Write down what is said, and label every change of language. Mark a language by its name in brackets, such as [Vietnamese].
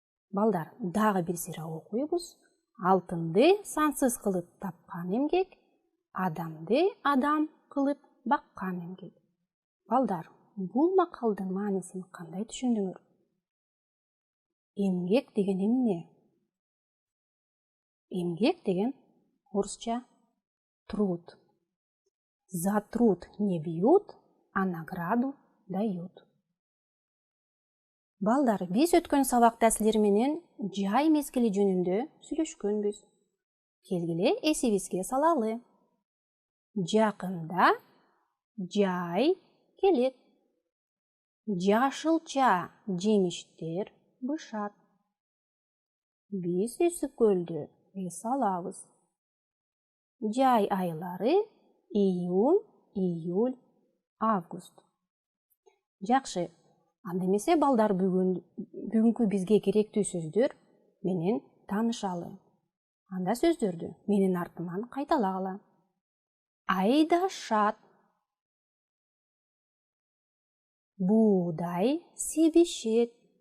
[Kyrgyz] Балдар, дагы бир сыйра окуйбуз. Алтынды сансыз кылып тапкан эмгек, адамды адам кылып баккан эмгек. Балдар, бул макалдын маанисин кандай түшүндүңөр? Эмгек деген эмне? Эмгек деген орусча труд. [Russian] За труд не бьют, а награду дают. [Kyrgyz] Балдар, биз өткөн сабакта силер менен жай мезгили жөнүндө сүйлөшкөнбүз. Келгиле эсибизге салалы. Жакында жай келет. Жашылча жемиштер бышат. Биз ысык көлдө эс алабыз. Жай айлары июнь, июль, август. Жакшы. Анда эмесе балдар, бүгүнкү бизге керектүү сөздөр менен таанышалы. Анда сөздөрдү менин артыман кайталагыла. Айдашат. Буудай себишет.